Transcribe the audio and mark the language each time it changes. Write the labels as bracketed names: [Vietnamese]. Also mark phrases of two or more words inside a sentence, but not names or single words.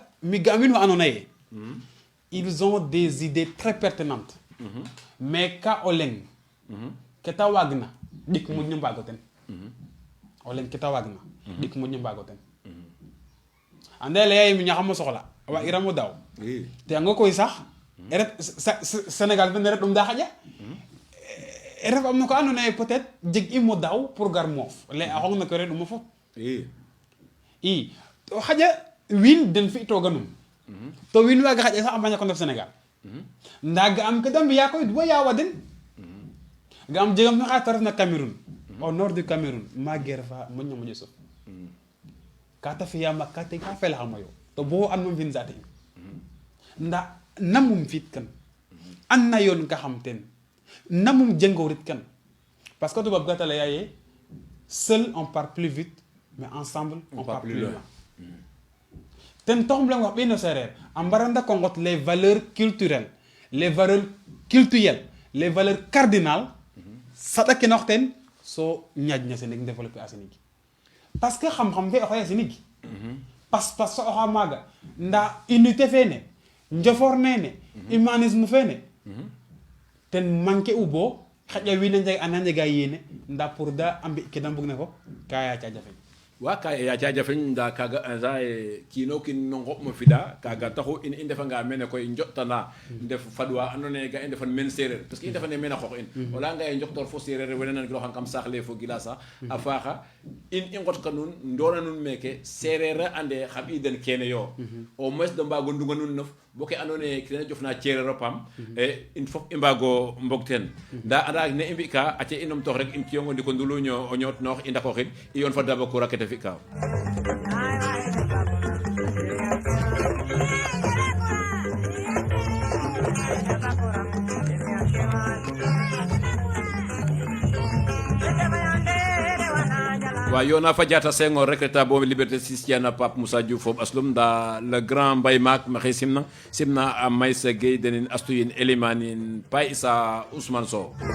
[Serer] mi ga min wa andona ye [French] ils ont des idées très pertinentes mais [Serer] ka o leng keta wagna dik moƴno mbago ten o leng keta wagna dik moƴno mbago ten ande leye mi ñaxamo soxla wa iramo daw te anga koy sax ret Sénégal fene ret ɗum da xaƴa ref am na ko andona ye [French] peut être [Serer] jeg imo daw pour gar moof le a xong na ko reɗuma fop i to xaƴa wiin den fi toganum to wiin waga xaƴa sax a mbaña ko ndef Sénégal nda ga am ke da mbiya koy bo yawa den ga am jegam xa ta refna Cameroun [French] au nord du [Serer] Cameroun maguere fa moƴno moƴo sof ka ta fiyama ka felaxama yo to bo an mom fin sate in nda namum fiit kan an na yoon ka xam ten namum jëngoorit kan [French] parce que [Serer] tubaab gata laya ye [French] seul on part plus vite mais ensemble on part plus loin [Serer] ten toxum lang wax ɓeno sereer a mbaranda ko ngot [French] les valeurs culturelles les valeurs cardinales [Serer] saɗa ke nox ten so ñaƴna Sénégal développer a Sénégal [French] parce que [Serer] xam-xam fe oxoya Sénégal pas-pas so oxa maaga nda unité fene njofor nene humanisme fene ten manqué u bo xaƴa wiin ana njega yéene nda pour da a mbi ke da mbug na fop ka yaaca jafeñ wa ka yaaca jafeñ nda kaga insa kiino kin no ngoɓ mo fiɗa kaga taxu in i ndefanga mene koy njoɗtana ndef fadwa ando naye ga i ndefan men sereer [French] parce que [Serer] i ndefane mene a qoox in o leya nga ye njoktor fo sereer wene nan giloxan kam saax le fo gilasa a faaxa in i ngot ka nuun ndoona nuun meke sereer a ande xa ɓiiden kene yo [French] au moins de [Serer] mbaago ndunga nuun nof bo ke ando naye kene jofna cereer o paam in fop i mbaago mbog teen nda anda ne i mbika aca i numtoox rek in ciyongo ndiko nduluño o ñootnoox i ndakooxin i yoon fa Dabacour a kete fi ka wa yona fadiata Senghor rek ta bo liberté sistiana Pape Moussa Diouf foof aslum nda [French] le grand [Serer] Mbaye Maak maxey simna a Maysa Gueye denin astuyin Elimanin Pa Issa Ousmane Sow